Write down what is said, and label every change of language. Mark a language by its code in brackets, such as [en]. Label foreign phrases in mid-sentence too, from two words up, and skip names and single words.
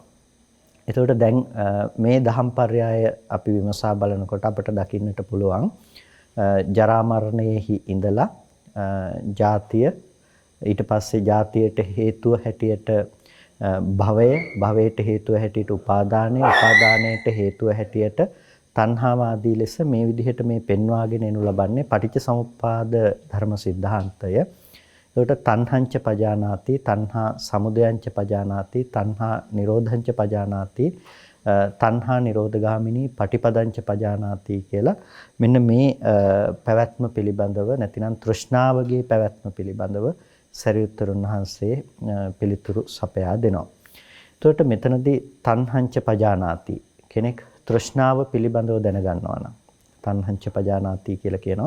[si] එතකොට දැන් මේ දහම් පරයය අපි විමසා බලනකොට අපට දකින්නට පුළුවන් ජරා මරණයෙහි ඉඳලා ජාතිය ඊට පස්සේ ජාතියට හේතුව හැටියට භවයට හේතුව හැටියට උපාදානයට හේතුව හැටියට තණ්හාව ආදී ලෙස මේ විදිහට මේ පෙන්වාගෙන එනු ලබන්නේ පටිච්චසමුප්පාද ධර්ම સિદ્ધාන්තය. ඒකට [pi] තණ්හංච පජානාති, තණ්හා සමුදයංච පජානාති, තණ්හා නිරෝධංච පජානාති, තණ්හා නිරෝධගාමිනී පටිපදංච පජානාති [si] කියලා මෙන්න මේ පැවැත්ම පිළිබඳව නැතිනම් තෘෂ්ණාවගේ පැවැත්ම පිළිබඳව සරියුත්තරුන් වහන්සේ පිළිතුරු සපයා දෙනවා. එතකොට මෙතනදී [pi] තණ්හංච පජානාති [si] කෙනෙක් තෘෂ්ණාව පිළිබඳව දැනගන්නවා නම් [pi] තණ්හංච පජානාති [si] කියලා කියනවා.